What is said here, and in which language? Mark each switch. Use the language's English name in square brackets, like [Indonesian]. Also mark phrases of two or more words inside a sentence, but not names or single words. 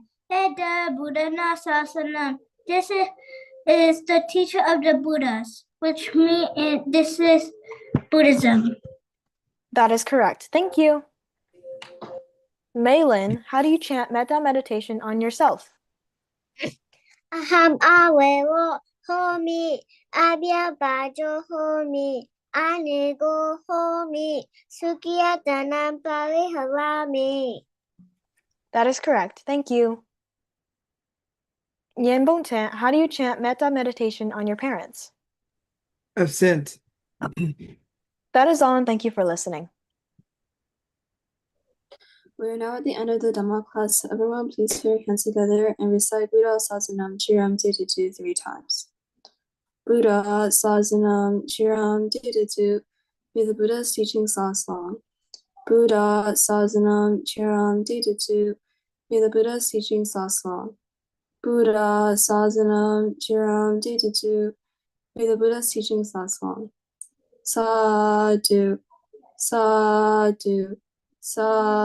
[Pali] Eda Buddhana Sasanam, [English] this is the teacher of the Buddhas, which means this is Buddhism. That is correct. Thank you. Maylin, how do you chant metta meditation on yourself? [Pali] Aham awero homi abya bajo homi anigo homi sukiyatanam pariharami. [English] That is correct. Thank you. Yanbong Chant, how do you chant metta meditation on your parents? Absent. That is all, and thank you for listening. We are now at the end of the Dhamma class, so everyone please put your hands together and recite [Pali] Buddha Sasanam Chiram Didatu [English] 3 times. [Pali] Buddha Sasanam Chiram Didatu. [English] May the Buddha's teachings last long. [Pali] Buddha Sasanam Chiram Didatu. [English] May the Buddha's teachings last long. [Pali] Buddha Sasanam Chiram Didatu. [English] May the Buddha's teachings last long. [Pali] Sadhu, sadhu, sadhu.